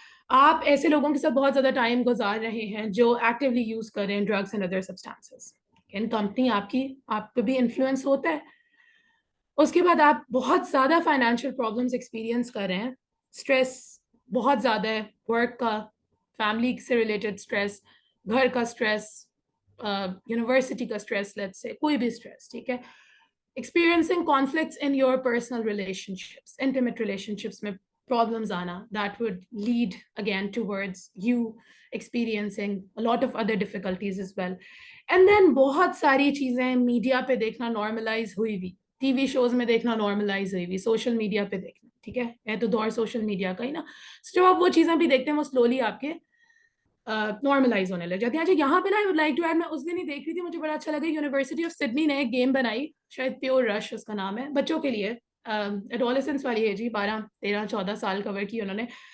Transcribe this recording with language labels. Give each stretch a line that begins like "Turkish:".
Urdu: آپ ایسے لوگوں کے ساتھ بہت زیادہ ٹائم گزار رہے ہیں جو ایکٹیولی یوز کر رہے ہیں drugs and other substances, in company آپ پہ بھی انفلوئنس ہوتا ہے. اس کے بعد آپ بہت زیادہ فائنینشیل پرابلمس ایکسپیرینس کر رہے ہیں, اسٹریس بہت زیادہ ہے, ورک کا, فیملی سے ریلیٹڈ اسٹریس, گھر کا اسٹریس, یونیورسٹی کا اسٹریس, لیٹس سے کوئی بھی اسٹریس, ٹھیک ہے.
English: Experiencing conflicts in your personal relationships, intimate relationships میں problems آنا, that would lead again towards you experiencing a lot of other difficulties as well. And then
Urdu: بہت ساری چیزیں میڈیا پہ دیکھنا نارملائز ہوئی ہوئی, ٹی وی شوز میں دیکھنا نارملائز ہوئی ہوئی, سوشل میڈیا پہ دیکھنا, ٹھیک ہے, ہے تو دور سوشل میڈیا کا ہی نا. جب آپ وہ چیزیں بھی دیکھتے ہیں وہ سلولی آپ کے نارملائز ہونے لگ جاتی ہیں. اچھا, یہاں پہ نا
English: I would like to add,
Urdu: میں اس دن ہی دیکھ رہی تھی, مجھے بڑا اچھا لگا, یونیورسٹی آف سڈنی نے ایک گیم بنائی, شاید پیور رش اس کا نام ہے, بچوں کے لیے, ایڈولسنس والی ایج, 12 13 14 سال کور کی انہوں نے.